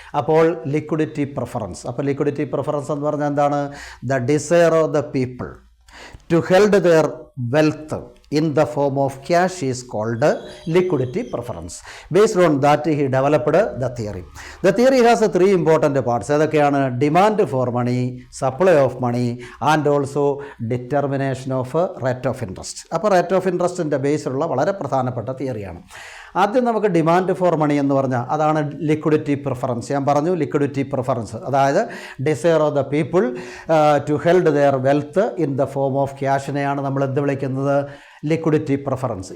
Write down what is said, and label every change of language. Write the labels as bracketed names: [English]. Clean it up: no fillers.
[Malayalam] അപ്പോൾ liquidity preference. അപ്പോൾ liquidity preference എന്ന് പറഞ്ഞാൽ എന്താണ്? [English] The desire of the people to held their wealth in the form of cash is called liquidity preference. Based on that he developed the theory. The theory has three important parts. [Malayalam] ഏതൊക്കെയാണ്? [English] Demand for money, supply of money and also determination of rate of interest. [Malayalam] അപ്പോൾ rate of ഇൻട്രസ്റ്റിൻ്റെ ബേസിലുള്ള വളരെ പ്രധാനപ്പെട്ട തിയറിയാണ്. ആദ്യം നമുക്ക് demand for money എന്ന് പറഞ്ഞാൽ അതാണ് liquidity preference. ഞാൻ പറഞ്ഞു [English] liquidity preference, അതായത് desire of the people to held their wealth in the form of [Malayalam] ക്യാഷിനെയാണ് നമ്മൾ എന്ത് വിളിക്കുന്നത്? [English] Liquidity preference.